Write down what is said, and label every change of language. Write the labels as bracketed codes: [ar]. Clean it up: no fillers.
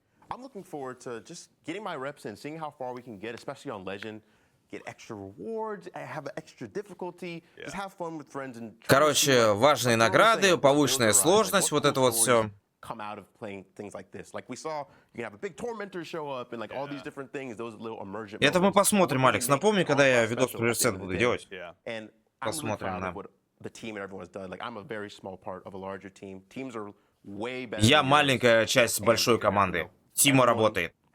[en] I'm looking forward to just getting my reps in, seeing how far we can get, especially on Legend. Get extra rewards, have extra difficulty, just have fun with friends and. [ru] Короче, важные награды, повышенная сложность, вот это вот все. [en] Come out of playing things like this. Like we saw, you can have a big tormentor show up and like all these different things, those little emergent. [ru] Это мы посмотрим, Алекс. Напомни, когда я видос про университет буду делать. Посмотрим, да. [en] The team and everyone's done. Like I'm a very small part of a larger team. Teams are way better. [ru] Я маленькая часть большой команды. Тима работает.